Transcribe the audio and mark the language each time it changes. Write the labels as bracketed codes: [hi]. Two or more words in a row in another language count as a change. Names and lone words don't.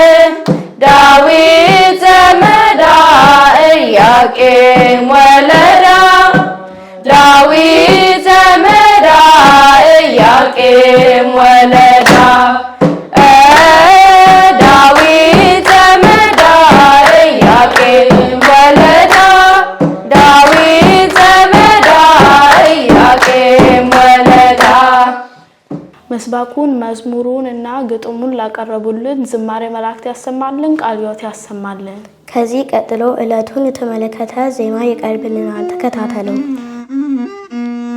[gez] ዳዊት ዘመዳ ኢያቄም ወለዳ ዳዊት ዘመዳ ኢያቄም ወለዳ ዳዊት ዘመዳ ኢያቄም ወለዳ ዳዊት ዘመዳ ኢያቄም ወለዳ። [am] መስባኩን መዝሙሩን እና ግጥሙን ላቀረቡልን ዝማሬ መላእክት ያሰማልን፣ ቃለ ሕይወት ያሰማልን። ከዚህ ቀጥሎ ዕለቱን የተመለከተ ዜማ ይቀርብልናል። ተከታተሉ።